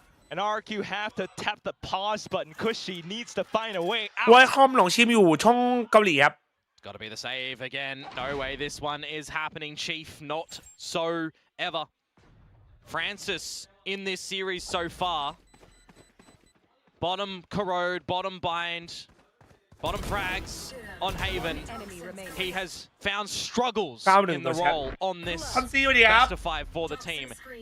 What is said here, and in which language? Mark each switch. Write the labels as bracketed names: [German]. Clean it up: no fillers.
[English] And RRQ have to tap the pause button. Kushi needs to find a way out. [Thai] วอยคอมหลงชิมอยู่ช่องเกาหลีครับ [English] Got to be the save again. No way this one is happening, Chief. Not so ever. Francis in this series so far. Bottom corrode, bottom bind, bottom frags on Haven. He has found struggles in the role on this best of 5 for the team.